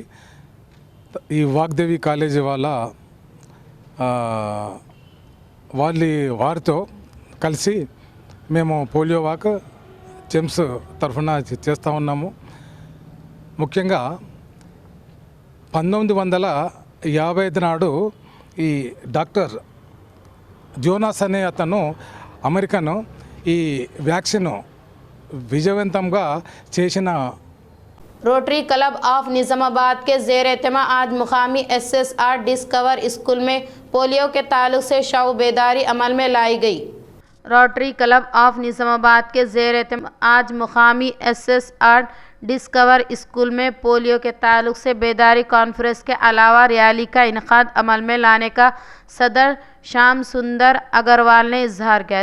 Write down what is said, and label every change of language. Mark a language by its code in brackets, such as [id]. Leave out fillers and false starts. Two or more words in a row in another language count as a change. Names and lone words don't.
[te] ఈ వాగ్దేవి కాలేజీ వారితో కలిసి మేము [en] polio walk [te] జెమ్స్ తరఫున చేస్తూ ఉన్నాము। ముఖ్యంగా 1955 నాడు ఈ డాక్టర్ జోనాస్ అనే అతను అమెరికను ఈ వ్యాక్సిన్ విజయవంతంగా చేసిన [ur] روٹری کلب آف نظام آباد کے زیر اہتمام آج مقامی SSR ڈسکور اسکول میں پولیو کے تعلق سے شعور بیداری عمل میں لائی گئی۔ روٹری کلب آف نظام آباد کے زیر اہتمام آج مقامی SSR ڈسکور اسکول میں پولیو کے تعلق سے بیداری کانفرنس کے علاوہ ریلی کا انعقاد عمل میں لانے کا صدر شام سندر اگروال نے اظہار کیا۔